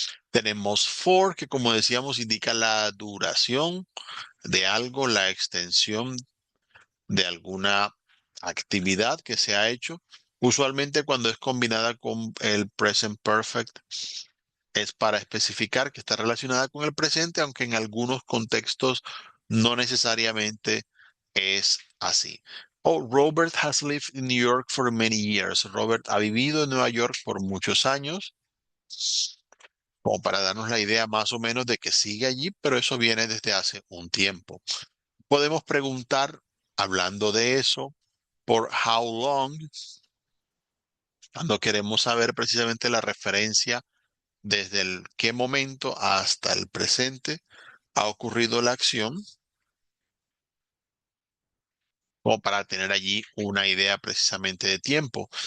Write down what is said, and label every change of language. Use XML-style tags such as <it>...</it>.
<es>Tenemos for, que como decíamos indica la duración de algo, la extensión de alguna actividad que se ha hecho. Usualmente cuando es combinada con el present perfect es para especificar que está relacionada con el presente, aunque en algunos contextos no necesariamente es así.</es> <en>Oh, Robert has lived in New York for many years.</en> <es>Robert ha vivido en Nueva York por muchos años, como para darnos la idea más o menos de que sigue allí, pero eso viene desde hace un tiempo. Podemos preguntar, hablando de eso, por how long, cuando queremos saber precisamente la referencia desde el qué momento hasta el presente ha ocurrido la acción, como para tener allí una idea precisamente de tiempo.</es>